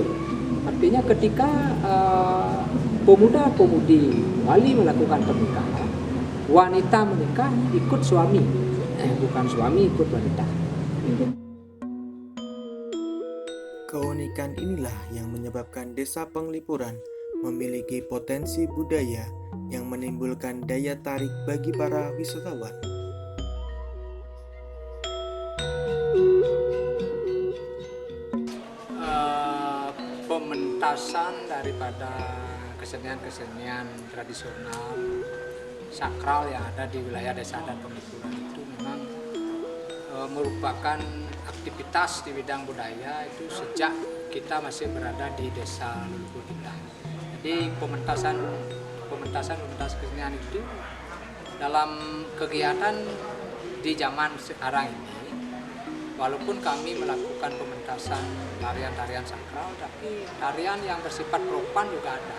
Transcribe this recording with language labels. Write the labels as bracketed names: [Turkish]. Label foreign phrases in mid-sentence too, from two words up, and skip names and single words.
[Indonesian] Artinya ketika pemuda-pemudi Bali melakukan pernikahan, wanita menikah ikut suami, bukan suami ikut wanita. Keunikan inilah yang menyebabkan desa Panglipuran memiliki potensi budaya yang menimbulkan daya tarik bagi para wisatawan. Pementasan daripada kesenian-kesenian tradisional sakral yang ada di wilayah desa adat Panglipuran itu memang merupakan aktivitas di bidang budaya itu sejak kita masih berada di desa leluhur kita. Jadi pementasan kesenian itu dalam kegiatan di zaman sekarang ini, walaupun kami melakukan pementasan tarian-tarian sakral, tapi tarian yang bersifat propan juga ada.